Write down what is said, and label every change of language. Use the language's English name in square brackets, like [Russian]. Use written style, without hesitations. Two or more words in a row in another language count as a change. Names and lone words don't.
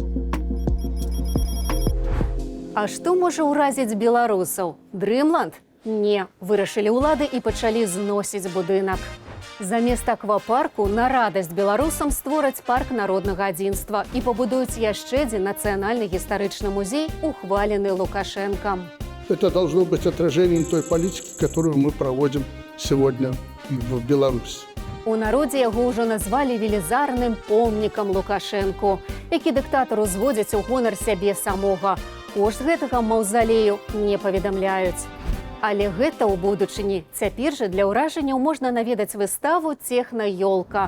[Belarusian] А што можа ўразіць беларусаў? Дрымланд? Не, вырашылі ўлады і пачалі зносіць будынак. Замест аквапарку на радасць беларусам створаць парк народнага адзінства і пабудуюць яшчэ адзін нацыянальны гістарычны музей, ухвалены Лукашенком. [Russian] Это должно быть отражением той политики, которую мы проводим сегодня в Беларуси. [Belarusian] У народзе яго ўжо назвалі велізарным помнікам Лукашенку, які дыктатар узводзіць у гонар сябе самога. Кошт гэтага маўзалею не паведамляюць. Але гэта ў будучыні. Цяпер жа для ўражанняў можна наведаць выставу «Техна-ёлка».